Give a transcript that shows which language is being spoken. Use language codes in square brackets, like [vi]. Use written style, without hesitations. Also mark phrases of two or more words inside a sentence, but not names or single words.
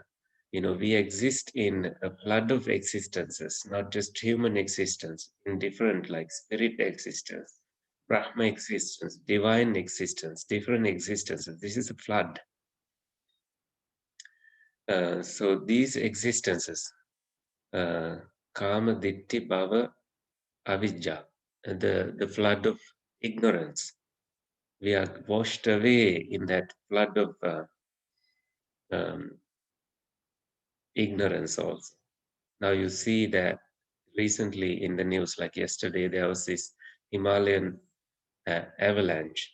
[en] We exist in a flood of existences, not just human existence, in different like spirit existence, Brahma existence, divine existence, different existences. This is a flood. So these existences, [pi] kama, ditti, bhava, avijja, [en] the flood of ignorance, we are washed away in that flood of um, ignorance also. Now you see that recently in the news, like yesterday, there was this Himalayan avalanche.